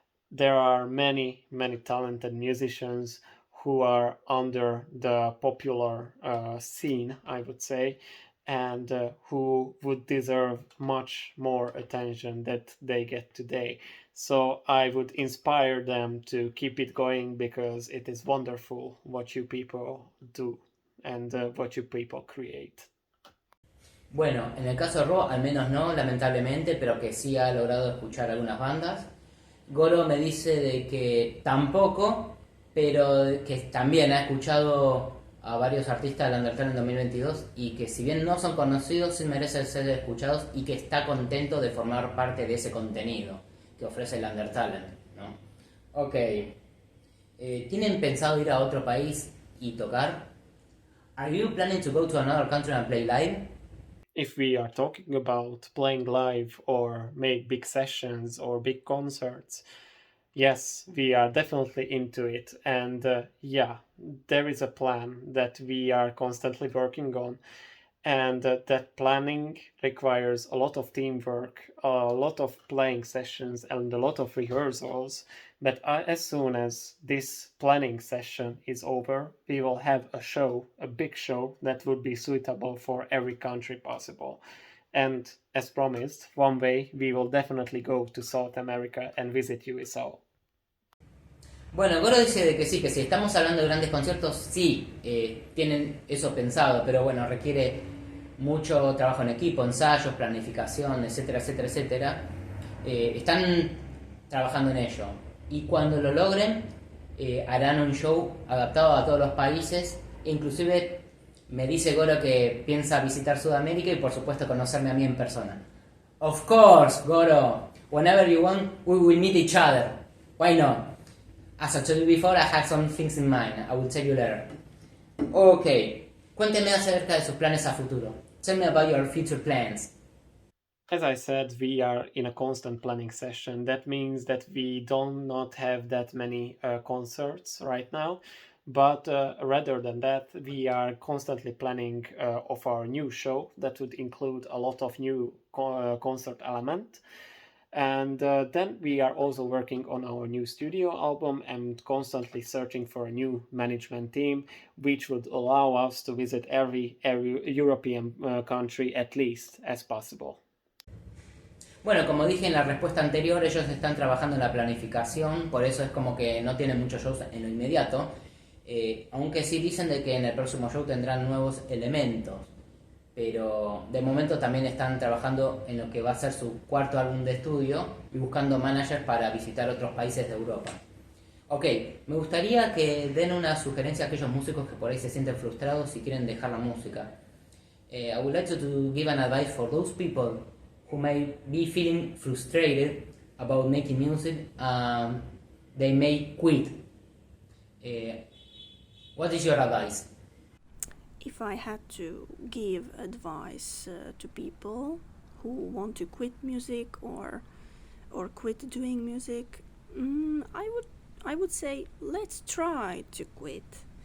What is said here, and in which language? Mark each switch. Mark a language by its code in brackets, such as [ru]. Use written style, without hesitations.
[en] there are many talented musicians who are under the popular scene, I would say, and who would deserve much more attention that they get today. So I would inspire them to keep it going, because it is wonderful what you people do and what you people create. [es] Bueno, en el caso de Ro, al menos no, lamentablemente, pero que sí ha logrado escuchar algunas bandas. Goro me dice de que tampoco, pero que también ha escuchado a varios artistas del UNDERTALENT 2022 y que si bien no son conocidos, sí merecen ser escuchados, y que está contento de formar parte de ese contenido que ofrece el UNDERTALENT, ¿no? Ok. ¿Tienen pensado ir a otro país y tocar? [en] Are you planning to go to another country and play live? If we are talking about playing live or make big sessions or big concerts, yes, we are definitely into it. And yeah, there is a plan that we are constantly working on. And that planning requires a lot of teamwork, a lot of playing sessions, and a lot of rehearsals. But as soon as this planning session is over, we will have a show, a big show that would be suitable for every country possible. And as promised, one day we will definitely go to South America and visit you, Isao. [es] Bueno, Goro dice de que sí, que si estamos hablando de grandes conciertos, sí, tienen eso pensado, pero bueno, requiere mucho trabajo en equipo, ensayos, planificación, etcétera, etcétera, etcétera. Están trabajando en ello, y cuando lo logren, harán un show adaptado a todos los países. Inclusive me dice Goro que piensa visitar Sudamérica y por supuesto conocerme a mí en persona. [en] Of course, Goro, whenever you want, we will meet each other. Why not? As I told you before, I have some things in mind. I will tell you later. [es] Ok, cuénteme acerca de sus planes a futuro. [en] Tell me about your future plans. As I said, we are in a constant planning session. That means that we do not have that many concerts right now. But rather than that, we are constantly planning of our new show that would include a lot of new concert element. And then we are also working on our new studio album and constantly searching for a new management team, which would allow us to visit every European country at least as possible. [es] Bueno, como dije en la respuesta anterior, ellos están trabajando en la planificación, por eso es como que no tienen muchos shows en lo inmediato, aunque sí dicen de que en el próximo show tendrán nuevos elementos. Pero de momento también están trabajando en lo que va a ser su cuarto álbum de estudio y buscando managers para visitar otros países de Europa. Ok, me gustaría que den una sugerencia a aquellos músicos que por ahí se sienten frustrados y quieren dejar la música. [en] I would like to give an advice for those people who may be feeling frustrated about making music. They may quit. What is your advice? If I had to give advice to people who want to quit music or quit doing music, I would say let's try to quit.